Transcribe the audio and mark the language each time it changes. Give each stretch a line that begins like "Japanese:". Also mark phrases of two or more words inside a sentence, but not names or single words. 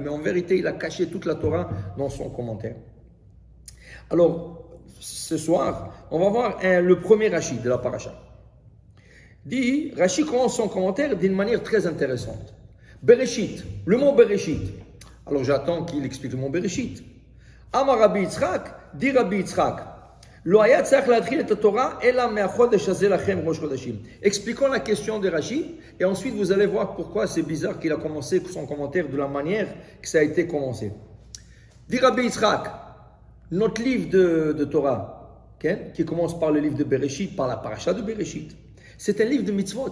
French: Mais en vérité, il a caché toute la Torah dans son commentaire. Alors, ce soir, on va voir le premier Rashi de la paracha. Dit, Rashi commence son commentaire d'une manière très intéressante. Bereshit, le mot Bereshit. Alors j'attends qu'il explique le mot Bereshit.
Hebrew: אמר רבי יצחק,
French: dit Rabbi Yitzchak,
Hebrew: לא היה צריך להתחיל את התורה אלא מהחודש הזה לכם ראש חדשים.
French: Expliquons la question de Rashi et ensuite vous allez voir pourquoi c'est bizarre qu'il a commencé son commentaire de la manière que ça a été commencé. Dit Rabbi Yitzchak, notre livre de Torah, okay, qui commence par le livre de Bereshit, par la paracha de Bereshit, c'est un livre de mitzvot.